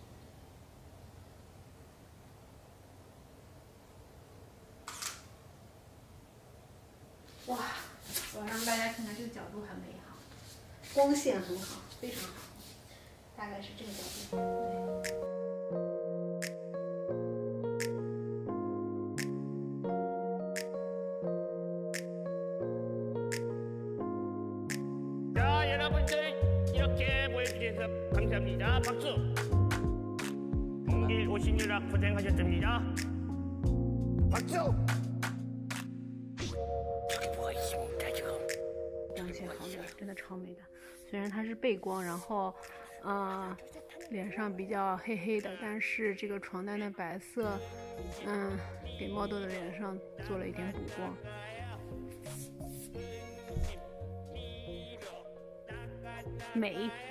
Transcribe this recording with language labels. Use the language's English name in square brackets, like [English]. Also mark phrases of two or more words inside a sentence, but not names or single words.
[Chinese] 哇，我要让大家看看这个角度很美好，光线很好，非常好，大概是这个角度，对。 [Korean] 감사합니다. 박수. 공길 오시느라 고생하셨습니다. 박수. 저기 뭐가 있습니다 지금. [Chinese] 光线好美，真的超美的。虽然它是背光，然后脸上比较黑黑的，但是这个床单的白色，给 model 的脸上做了一点补光。美。